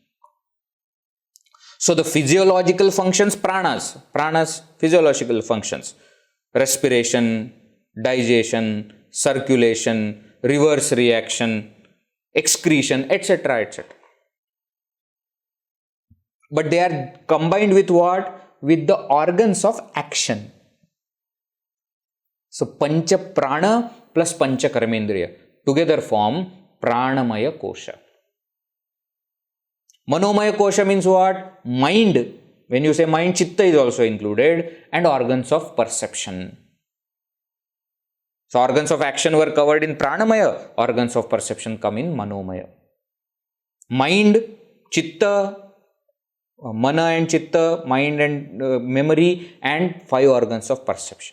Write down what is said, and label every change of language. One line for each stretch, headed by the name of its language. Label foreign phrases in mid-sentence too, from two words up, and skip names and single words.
English: So the physiological functions, pranas, physiological functions, respiration, digestion, circulation, reverse reaction, excretion, etc., etc. But they are combined with what? With the organs of action. So Pancha Prana plus Pancha Karmendriya together form Pranamaya kosha. Manomaya kosha means what? Mind. When you say mind, Chitta is also included, and organs of perception. So organs of action were covered in Pranamaya, organs of perception come in Manomaya. Mind, Chitta, Mana and Chitta, mind and memory, and 5 organs of perception.